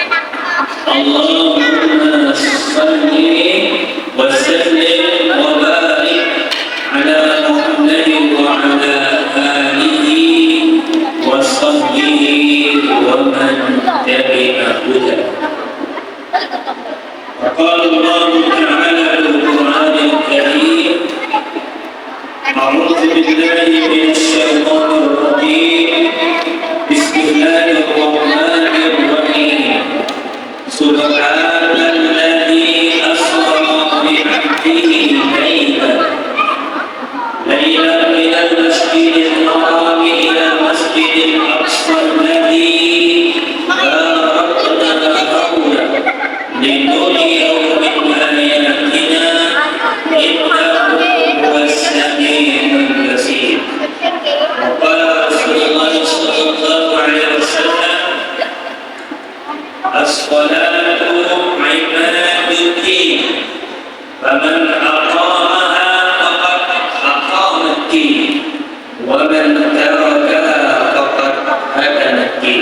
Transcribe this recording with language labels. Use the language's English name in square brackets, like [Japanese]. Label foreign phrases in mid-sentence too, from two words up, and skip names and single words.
[Arabic] اللهم صل وسلم وبارك على محمد وعلى آله وصحبه ومن تبع هداه. قال الله تعالى القرآن الكريم أعوذ بالله من الشيطان الرجيم. بسم الله الرحمن الرحيم. سبحان الذي أسرى بعبده ليلا من المسجد الحرام إلى المسجد الأقصى الذي باركنا حوله لنريه من آياتنا إنه هو السميع البصير. قال رسول الله صلى الله عليه وسلم الصلاة عماد الدين فمن أقامها فقد أقام الدين ومن تركها فقد هدم الدين.